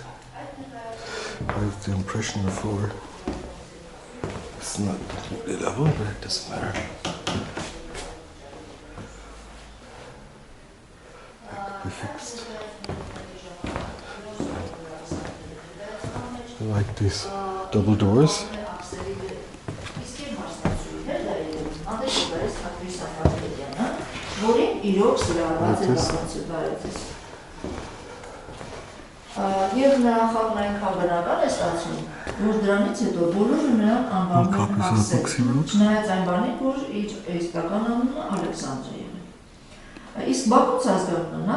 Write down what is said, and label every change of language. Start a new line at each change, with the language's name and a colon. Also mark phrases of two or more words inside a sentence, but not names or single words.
English: I have the impression the floor is not completely level, but it doesn't matter. That could be fixed. I like these double doors.
Armenian: Եվ նրա խաղն այնքան բնական է ստացվում, որ դրանից հետո բոլորը նրան անվանում են Աքսել, չնայած այն բանին, որ իր իսկական անունը Ալեքսանդր է։ Իսկ Բաքունց ազգանունը նա